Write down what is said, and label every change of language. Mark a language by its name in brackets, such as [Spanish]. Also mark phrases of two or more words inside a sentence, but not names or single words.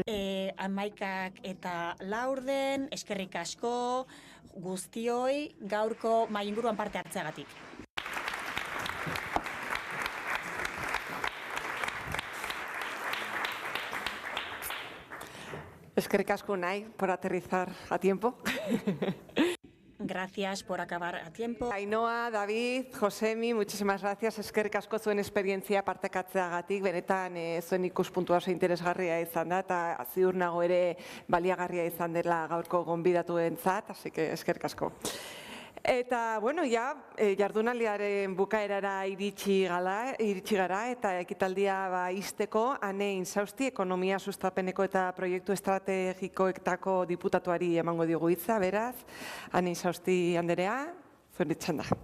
[Basque] 11 eta laurden, eskerrik asko guztioi gaurko mahai inguruan parte hartzeagatik. Eskerrik asko [Spanish] Unai por aterrizar a tiempo. Gracias por acabar a tiempo. Ainhoa, David, Josemi, muchísimas gracias. [Basque] Eskerrik asko zuen esperientzia partekatzeagatik, benetan zuen ikuspuntua oso interesgarria izan da eta ziur nago ere baliagarria izan dela gaurko gonbidatuentzat, [Spanish] así que [Basque] eskerrik asko. Eta, jardunaldiaren bukaerara iritsi gara eta ekitaldia ixteko Ane Insausti, ekonomia sustapeneko eta proiektu estrategikoetako diputatuari emango diogu hitza, beraz, Ane Insausti anderea, zuen txanda.